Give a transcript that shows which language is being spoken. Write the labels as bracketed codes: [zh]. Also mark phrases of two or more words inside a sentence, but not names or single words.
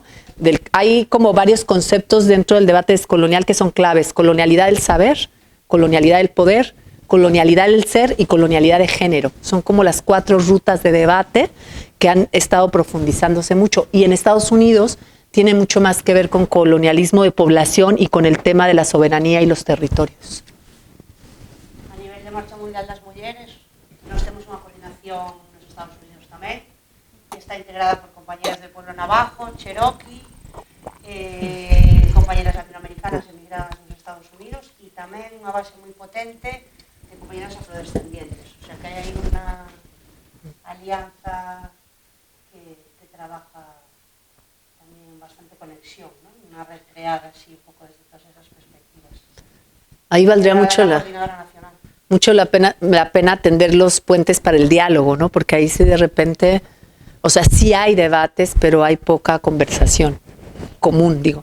[es] Hay como varios conceptos dentro del debate descolonial que son claves: colonialidad del saber, colonialidad del poder, colonialidad del ser y colonialidad de género. Son como las 4 rutas de debate que han estado profundizándose mucho. Y en Estados Unidos tiene mucho más que ver con colonialismo de población y con el tema de la soberanía y los territorios. [gl] A nivel de Marcha Mundial das Mulleres, nós temos unha coordinación nos Estados Unidos tamén, que está integrada por [es] compañeras del pueblo navajo, cherokee, compañeras latinoamericanas emigradas [gl] nos Estados Unidos e tamén unha base moi potente de compañeras afrodescendientes. [es] O sea [gl] que hai aí unha alianza que trabaja tamén bastante conexión, ¿no? [es] Una red creada así un poco desde todas esas perspectivas. Ahí valdría mucho la pena tender los puentes para el diálogo, ¿no? Porque ahí sí de repente, o sea, sí hay debates, pero hay poca conversación común, digo.